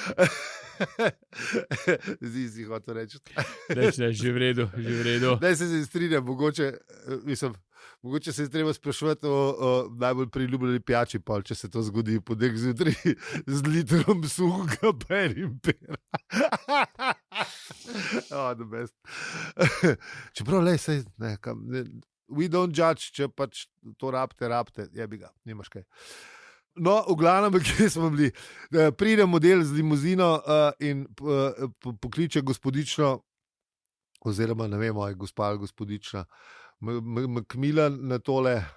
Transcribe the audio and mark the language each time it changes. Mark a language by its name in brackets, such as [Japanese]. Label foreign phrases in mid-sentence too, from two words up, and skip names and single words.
[Slovenian] Zdi si hotel reči. Ne, že v redu. Ne, se strinjam, mogoče se je treba sprašovati o najbolj priljubljeni pijači, pol, če se to zgodi podek zjutraj z litrom suhega pa enim pera. [English] The best. [Slovenian] Čeprav, lej, sej, ne, [English] we don't judge, [Slovenian] če pač to rabite, jebi ga, nimaš kaj. No, v glavnem, kje smo bili. Pride model z limuzino in pokliče gospodično, oziroma ne vem, gospa ali gospodična, Macmillan na tole.